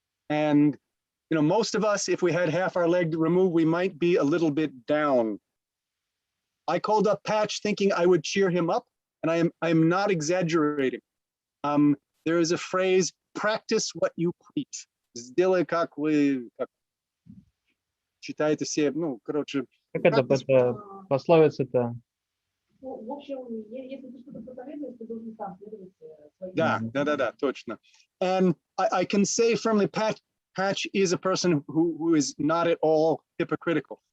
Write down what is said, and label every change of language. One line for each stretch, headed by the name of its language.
English: And you know, most of us, if we had half our leg removed, we might be a little bit down. I called up Patch thinking I would cheer him up, and I am not exaggerating. There is a phrase, practice what you preach.
Russian: Сделай, как вы читаете все, ну, короче. Как это пословица-то? Ну, в общем, если ты что-то проповедуешь, ты должен сам следовать своим. Да, точно.
English: And I can say firmly, Patch is a person who is not at all hypocritical.